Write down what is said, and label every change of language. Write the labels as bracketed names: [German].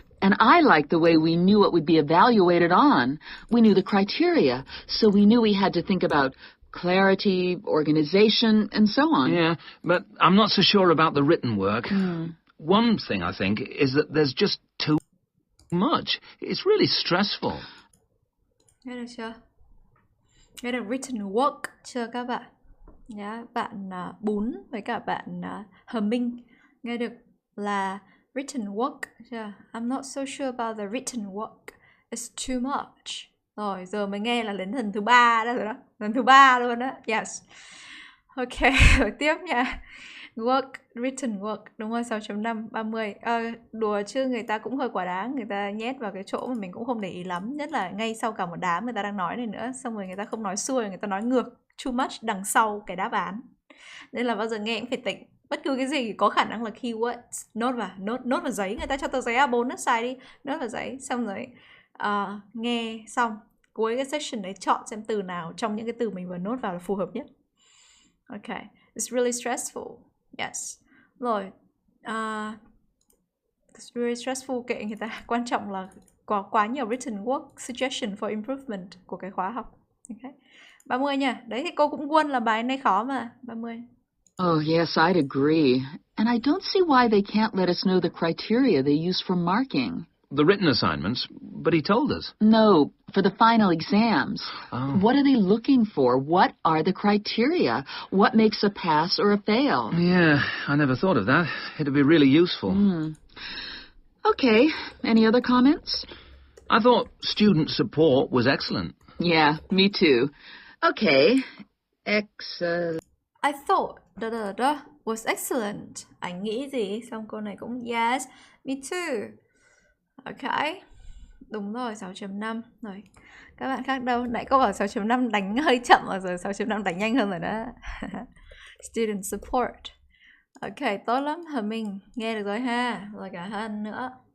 [English] And I liked the way we knew what would be evaluated on. We knew the criteria, so we knew we had to think about clarity, organization, and so on. Yeah, but I'm not so sure about the written work. One thing, I think, is that there's just too much. It's really stressful. [Vietnamese] Nghe được chưa? Nghe được written work chưa các bạn? Nhá, bạn Bún với cả bạn Hờ Minh nghe được là written work chưa? [English] I'm not so sure about the written work. It's too much. [Vietnamese] Rồi, giờ mới nghe là đến lần thứ 3 đó rồi đó. Lần thứ 3 luôn đó. Yes. Ok, rồi tiếp nha. Work, written work. Đúng rồi, 6.5, 30. Đùa chứ người ta cũng hơi quả đáng. Người ta nhét vào cái chỗ mà mình cũng không để ý lắm. Nhất là ngay sau cả một đám người ta đang nói này nữa. Xong rồi người ta không nói xuôi, người ta nói ngược [English] too much [Vietnamese] đằng sau cái đáp án. Nên là bao giờ nghe cũng phải tỉnh. Bất cứ cái gì có khả năng là keywords. Nốt vào giấy. Người ta cho tờ giấy A4 nó xài đi. Nốt vào giấy. Xong rồi nghe xong cuối cái section đấy chọn xem từ nào trong những cái từ mình vừa nốt vào là phù hợp nhất. [English] Ok. It's really stressful. Yes. Rồi. It's really stressful, [Vietnamese] kệ người ta. Quan trọng là có quá nhiều [English] written work suggestion for improvement [Vietnamese] của cái khóa học. Ok. 30 nha. Đấy thì cô cũng quên là bài này khó mà. 30. [English] Oh, yes, I'd agree. And I don't see why they can't let us know the criteria they use for marking. The written assignments, but he told us. No, for the final exams. Oh. What are they looking for? What are the criteria? What makes a pass or a fail? Yeah, I never thought of that. It'd be really useful. Okay, any other comments? I thought student support was excellent. Yeah, me too. Okay, excellent. I thought was excellent. [Vietnamese] Anh nghĩ gì? Xong cô này cũng [English] yes, me too. [Vietnamese] Ok. Đúng rồi, 6.5. Rồi. Các bạn khác đâu? Nãy cô bảo 6.5 đánh hơi chậm rồi, giờ 6.5 đánh nhanh hơn rồi đó. Student support. Ok, tốt lắm. Hờ Minh nghe được rồi ha. Rồi cả Hân nữa.